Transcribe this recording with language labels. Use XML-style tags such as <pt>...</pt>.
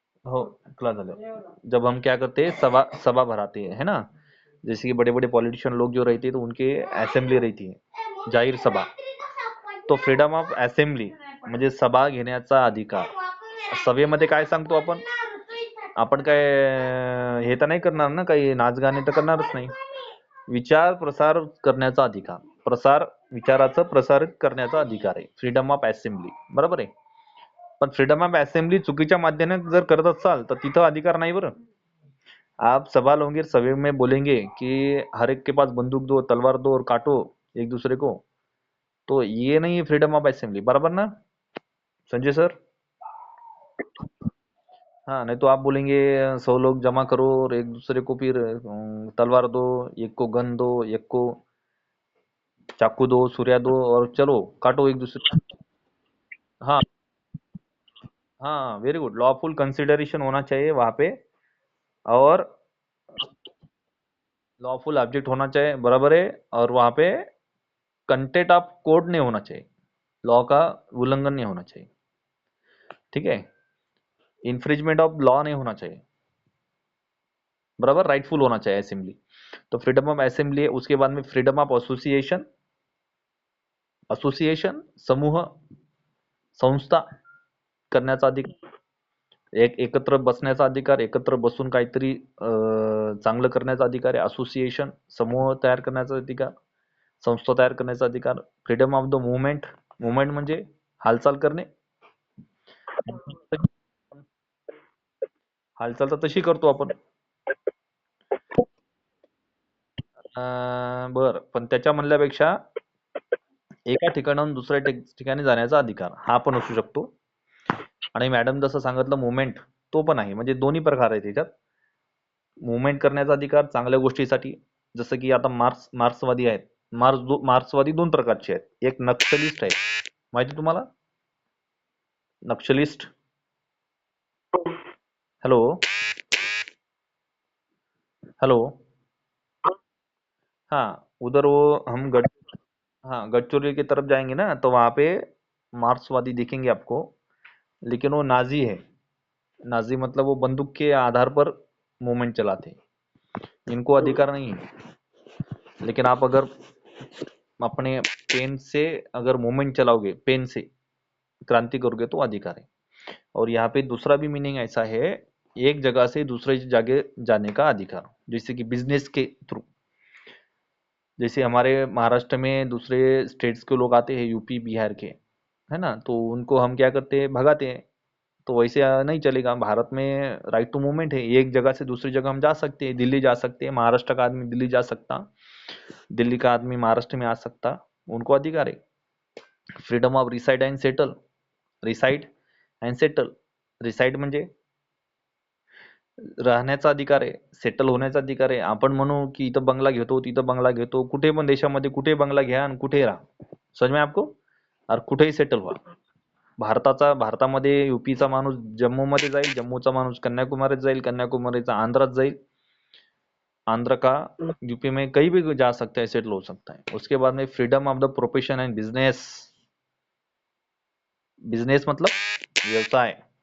<mr>हो, क्लास झालं.</mr> <hi>जब हम क्या करते हैं, सभा सभा भराते हैं, है ना? जैसे कि बड़े बड़े पॉलिटिशियन लोग जो रहते हैं तो उनके असेंबली रहती है, जाहीर सभा.</hi> <mr>तो फ्रीडम ऑफ असेंब्ली म्हणजे सभा घेण्याचा अधिकार. सभेमध्ये काय सांगतो आपण? आपण काय हे तर नाही करणार ना, काही नाचगाणे तर करणारच नाही. विचार प्रसार करण्याचा अधिकार, प्रसार, विचाराचं प्रसारित करण्याचा अधिकार आहे, फ्रीडम ऑफ असेंब्ली, बरोबर आहे. पण फ्रीडम ऑफ असेंबली चुकीच्या माध्यमाने जर करत असाल तर तिथं अधिकार नाही बरं.</mr> <hi>आप सभा लोगे, सभा में बोलेंगे कि हर एक के पास बंदूक दो, तलवार दो और काटो एक दूसरे को, तो ये नहीं है फ्रीडम ऑफ असेंबली, बराबर ना संजय सर? हाँ, नहीं तो आप बोलेंगे 100 लोग जमा करो और एक दूसरे को फिर तलवार दो, एक को गन दो, एक को चाकू दो, सुरिया दो और चलो काटो एक दूसरे. हाँ, हाँ, वेरी गुड. लॉफुल कंसिडरेशन होना चाहिए वहां पे, और लॉफुल ऑब्जेक्ट होना चाहिए, बराबर है. और वहां पे कंटेंट ऑफ कोड नहीं होना चाहिए, लॉ का उल्लंघन नहीं होना चाहिए. ठीक है. इन्फ्रिजमेंट ऑफ लॉ नहीं होना चाहिए. बराबर, राइटफुल होना चाहिए असेंबली। तो फ्रीडम ऑफ असेंबली है। उसके बाद में</hi> <mr>फ्रीडम ऑफ एसोसिएशन, असोसिएशन समूह, संस्था करण्याचा अधिकार, एकत्र बसण्याचा अधिकार, एकत्र बसून काहीतरी चांगलं करण्याचा अधिकार आहे असोसिएशन, समूह तयार करण्याचा अधिकार, संस्था तयार करण्याचा अधिकार। Freedom of the movement, movement म्हणजे हालचाल करणे, हालचाल तर तशी करतो आपण। बर, पण त्याच्या म्हणल्यापेक्षा एका ठिकाणाहून दुसऱ्या ठिकाणी जाण्याचा अधिकार हा पण असू शकतो। आणि मॅडम जसं सांगितलं मुवमेंट, तो पण आहे, म्हणजे दोन्ही प्रकार आहेत त्याच्यात। मुवमेंट करण्याचा अधिकार चांगल्या गोष्टीसाठी, जसं की आता मार्क्सवादी आहेत। मार्क्सवादी दोन प्रकारचे आहेत, एक नक्सलिस्ट आहे, माहिती तुम्हाला नक्सलिस्ट?</mr> <hi>हेलो, हेलो, हाँ उधर वो हम हाँ गडचिरोली की तरफ जाएंगे ना, तो वहाँ पे मार्क्सवादी दिखेंगे आपको, लेकिन वो नाजी है। नाजी मतलब वो बंदूक के आधार पर मूवमेंट चलाते हैं, इनको अधिकार नहीं है। लेकिन आप अगर अपने पेन से अगर मूवमेंट चलाओगे, पेन से क्रांति करोगे तो अधिकार है। और यहाँ पे दूसरा भी मीनिंग ऐसा है, एक जगह से दूसरे जगह जाने का अधिकार, जैसे कि बिजनेस के थ्रू। जैसे हमारे महाराष्ट्र में दूसरे स्टेट्स के लोग आते हैं, यूपी बिहार के, है ना, तो उनको हम क्या करते हैं, भगाते हैं। तो वैसे नहीं चलेगा, भारत में राइट टू मूवमेंट है, एक जगह से दूसरी जगह हम जा सकते हैं, दिल्ली जा सकते हैं, महाराष्ट्र का आदमी दिल्ली जा सकता, दिल्ली का आदमी महाराष्ट्र में आ सकता, उनको अधिकार है।</hi> <mr>Freedom of reside and settle, reside and settle, reside म्हणजे राहण्याचा अधिकार आहे, सेटल होण्याचा अधिकार आहे। आपण म्हणू की इथं बंगला घेतो, तिथं बंगला घेतो, कुठे पण देशामध्ये कुठे बंगला घ्या आणि कुठे राहा,</mr> <hi>समज में आपको, और</hi> <mr>कुठेही सेटल व्हा। भारतामध्ये यूपीचा माणूस जम्मूमध्ये जाईल, जम्मूचा माणूस कन्याकुमारीत जाईल, कन्याकुमारीचा आंध्रात जाईल,</mr> <hi>आंध्र का यूपी में कहीं भी जा सकता है, सेटल हो सकता है। उसके बाद में freedom of the profession and business, business मतलब व्यवसाय।</hi>